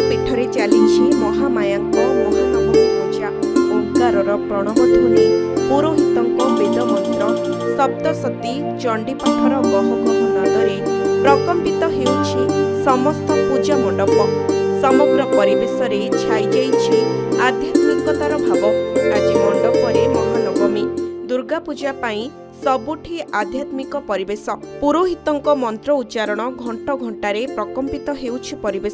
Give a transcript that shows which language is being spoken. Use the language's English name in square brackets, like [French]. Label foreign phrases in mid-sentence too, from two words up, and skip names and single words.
[Odia] ପୀଠରେ ଚଲି ମହାମାୟା ମହାନବମୀ ପୂଜା ଓଁକାରର ପ୍ରଣବଧ୍ୱନି ପୁରୋହିତ ବେଦ ମନ୍ତ୍ର ସପ୍ତଶତୀ ଚଣ୍ଡୀପାଠର ଗହଗହ ନାଦରେ ପ୍ରକମ୍ପିତ ହେଉଛି ସମସ୍ତ ପୂଜା ମଣ୍ଡପ। ସମଗ୍ର ପରିବେଶ ଛାଇ ଯାଇଛି ଆଧ୍ୟାତ୍ମିକତାର ଭାବ। ଆଜି ମଣ୍ଡପରେ ମହାନବମୀ ଦୁର୍ଗା ପୂଜା ପାଇଁ ସବୁଠି ଆଧ୍ୟାତ୍ମିକ ପରିବେଶ। ପୁରୋହିତଙ୍କ ମନ୍ତ୍ର ଉଚ୍ଚାରଣ ଘଣ୍ଟ ଘଣ୍ଟାରେ ପ୍ରକମ୍ପିତ ହେଉଛି ପରିବେଶ।